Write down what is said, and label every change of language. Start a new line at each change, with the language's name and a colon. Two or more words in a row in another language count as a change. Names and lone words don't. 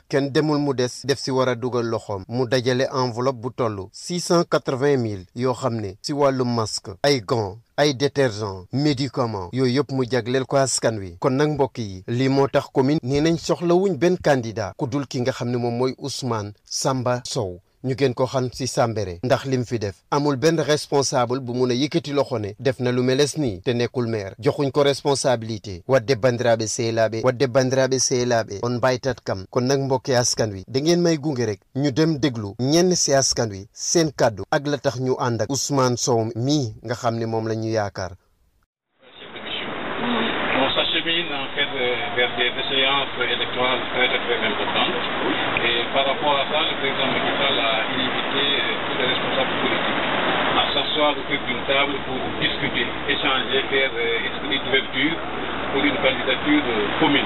Wolof: kenn demul mu des def si war a dugal loxoom mu dajale enveloppe bu toll 680 000 yoo xam ne si wàllu masque ay gants ay
French: détergent médicament
Wolof: yooyu yëpp mu jagleel ko askan wi kon nag mbokk yi lii moo tax commune nee nañ soxlawuñ benn candidat ku dul ki nga xam ne moom mooy Ousmane Samba Sow ñu gën ko xam ci Sambéré ndax lim fi def amul benn responsable bu mun a yëkkati loxo ne def na lu meles nii te nekkul maire joxuñ ko responsabilité
Fula: wadde bandiraɓe sehlaaɓe on mbaytat kam
Wolof: kon nag mbokki askan wi da ngeen may gunge rek ñu dem déglu ñenn ci askan wi seen kàddu ak la tax ñu ànd ak Ousmane Sow mii nga xam ne moom la ñu yaakaar.
French: On s'achemine en fait vers des échéances électorales très importantes et par rapport à ça, le président Macky Sall a invité tous les responsables politiques à s'asseoir autour d'une table pour discuter, échanger, faire esprit d'ouverture pour une candidature commune.